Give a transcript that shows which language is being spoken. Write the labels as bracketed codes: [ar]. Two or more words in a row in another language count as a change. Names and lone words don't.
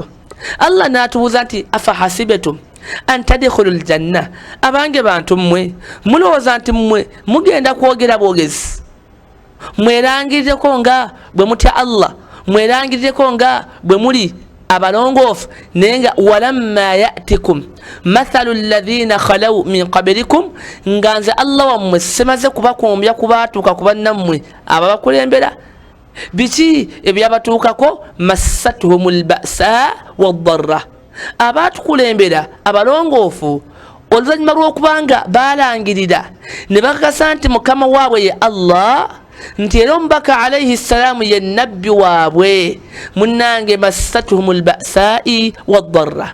[lg] Allah n'atubuuza nti [ar] أفحسبتم أن تدخلوا الجنة, [lg] abange bantu mmwe mulowooza nti mmwe mugenda kwogera bwogezi, mwerangirireko nga bwe mutya Allah, mwerangirireko nga bwe muli abalongoofu, naye nga [ar] ولما يأتكم مثل الذين خلوا من قبلكم, [lg] nga nze Allah wammwe simaze kubakumbya kubaatuuka ku bannammwe ababakulembera. Biki ebyabatuukako? [ar] مستهم البأساء والضراء, [lg] abaatukulembera abalongoofu oluvannyuma lw'okubanga baalangirira ne bakakasa nti mukama waabwe ye Allah, nti era omubaka [ar] عليه السلام [lg] ye nabbi waabwe, munnange [ar] مستهم البأساء والضراء.